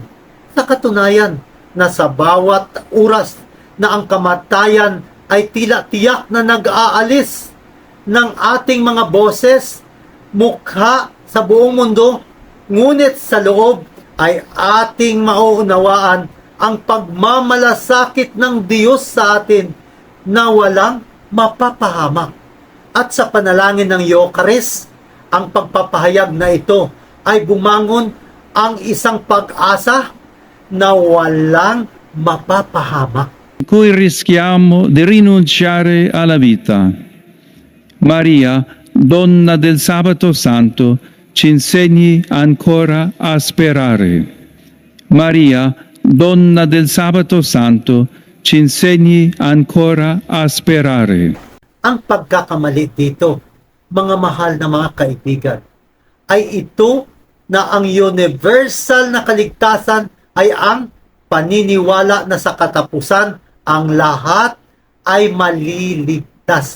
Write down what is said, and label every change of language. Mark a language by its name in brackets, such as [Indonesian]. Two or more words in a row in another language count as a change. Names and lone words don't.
[Filipino] Sa katunayan na sa bawat oras na ang kamatayan ay tila tiyak na nag-aalis ng ating mga boses, mukha sa buong mundo, ngunit sa loob ay ating mauunawaan ang pagmamalasakit ng Diyos sa atin na walang mapapahamak. At sa panalangin ng Eucharist, ang pagpapahayag na ito ay bumangon ang isang pag-asa na walang mapapahamak. [Italian] Cui rischiamo di rinunciare alla vita. Maria, donna del Sabato Santo, ci insegni ancora a sperare. Maria, donna del Sabato Santo, ci insegni ancora a sperare. [Filipino] Ang pagkakamali dito, mga mahal na mga kaibigan, ay ito na ang universal na kaligtasan ay ang paniniwala na sa katapusan ang lahat ay maliligtas.